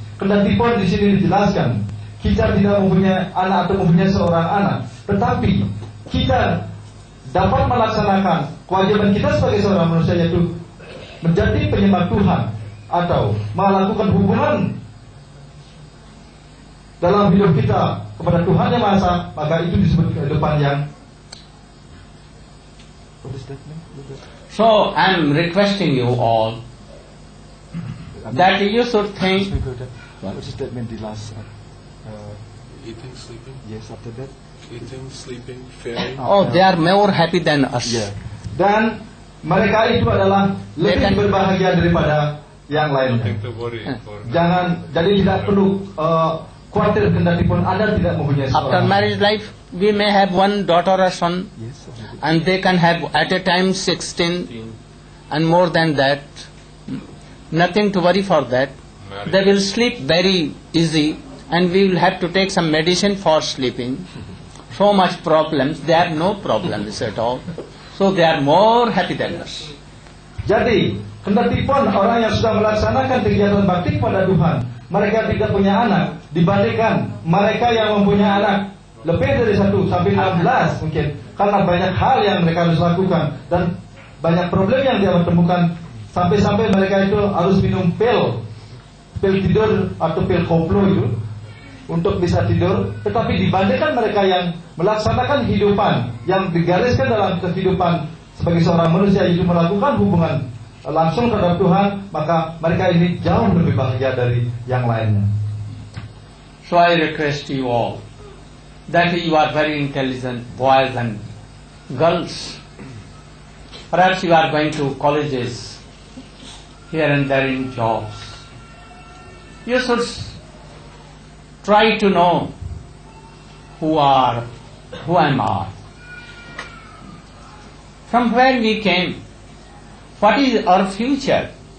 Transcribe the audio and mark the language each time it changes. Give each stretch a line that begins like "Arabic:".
Indonesian: Kendati pun di sini dijelaskan kita tidak mempunyai anak atau mempunyai seorang anak, tetapi kita dapat melaksanakan kewajiban kita sebagai seorang manusia, yaitu menjadi penyembah Tuhan atau melakukan hubungan dalam hidup kita kepada Tuhan Yang Maha Esa, maka itu disebut kehidupan yang.
English: So I am requesting you all that you should think. What does that mean? The last. Eating, sleeping. Yes, after that. Eating, sleeping, faring. They are more happy than us. Yeah.
Indonesian: Dan mereka itu adalah lebih berbahagia daripada yang lainnya.
English: Nothing to worry for.
Indonesian: Jangan, jadi tidak perlu khawatir kendati pun Anda tidak mempunyai
English: After
Indonesian: seorang.
English: marriage life, we may have one daughter or son, Yes. After that. and they can have at a time 16 and more than that. Nothing to worry for that. They will sleep very easy, and we will have to take some medicine for sleeping. So much problems, they have no problems at all. So they are more happy than us.
Indonesian: Jadi, kendati pun orang yang sudah melaksanakan kegiatan bakti kepada Tuhan, mereka tidak punya anak, dibandingkan mereka yang mempunyai anak lebih dari 1 sampai 16 mungkin, karena banyak hal yang mereka harus lakukan dan banyak problem yang dia temukan, sampai-sampai mereka itu harus minum pil tidur atau pil koplo itu untuk bisa tidur. Tetapi dibandingkan mereka yang melaksanakan kehidupan yang digariskan dalam kehidupan sebagai seorang manusia, itu melakukan hubungan langsung terhadap Tuhan, maka mereka ini jauh lebih bahagia dari yang lainnya.
English: So I request you all that you are very intelligent boys and girls. Perhaps you are going to colleges here and there in jobs. You should try to know who am I, from where we came, what is our future.